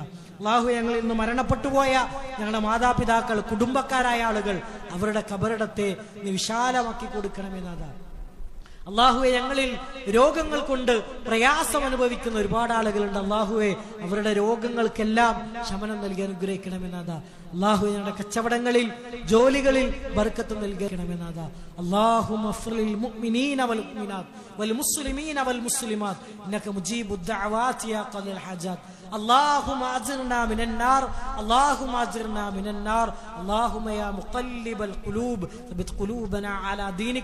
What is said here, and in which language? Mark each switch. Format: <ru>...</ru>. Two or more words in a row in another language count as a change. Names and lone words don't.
<ml>അള്ളാഹു ഞങ്ങളിൽ നിന്ന് മരണപ്പെട്ടുപോയ ഞങ്ങളുടെ മാതാപിതാക്കൾ, കുടുംബക്കാരായ ആളുകൾ, അവരുടെ ഖബറിടത്തെ നീ വിശാലമാക്കി കൊടുക്കണമേ നാഥാ. അള്ളാഹുവെ, ഞങ്ങളിൽ രോഗങ്ങൾ കൊണ്ട് പ്രയാസം അനുഭവിക്കുന്ന ഒരുപാട് ആളുകളുണ്ട്. അള്ളാഹുവെ, അവരുടെ രോഗങ്ങൾക്കെല്ലാം ശമനം നൽകി അനുഗ്രഹിക്കണമെന്നാഥാ. അള്ളാഹുവെ, ഞങ്ങളുടെ കച്ചവടങ്ങളിൽ ജോലികളിൽ ബർക്കത്ത് നൽകണമെന്നാഥാ.</ml> <ar>اللهم اغفر للمؤمنين والمؤمنات والمسلمين والمسلمات انك مجيب الدعوات يا قاضي الحاجات. اللهم اجرنا من النار، اللهم اجرنا من النار. اللهم يا مقلب القلوب ثبت قلوبنا على دينك.</ar>